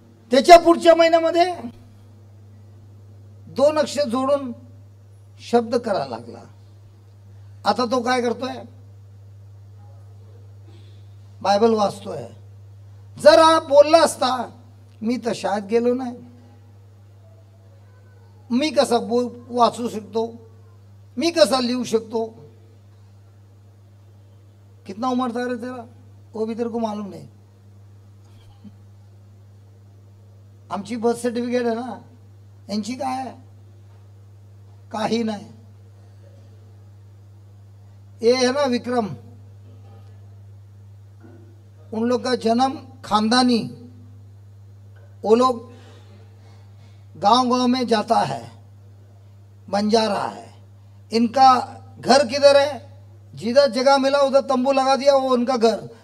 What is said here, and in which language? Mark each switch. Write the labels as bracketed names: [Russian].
[Marathi] त्याच्या पुढच्या महिन्यामध्ये 2 अक्षर जोडून शब्द करायला लागला. आता तो काय करतोय? बायबल वाचतोय. जर हा बोलला असता, मी तर शाळेत गेलो नाही, मी कसा वाचू शकतो, मी कसा लिहू शकतो. [Hindi] कितना उम्र था रे तेरा, वो भी तेरे को मालूम नहीं. [Marathi] आमची बर्थ सर्टिफिकेट आहे ना, यांची काय आहे, काही नाही. [Hindi] ये है ना विक्रम, उन लोग का जन्म खानदानी, वो लोग गांव-गांव में जाता है, बंजारा है. इनका घर किधर है, जिधर जगह मिला उधर तंबू लगा दिया, वो उनका घर.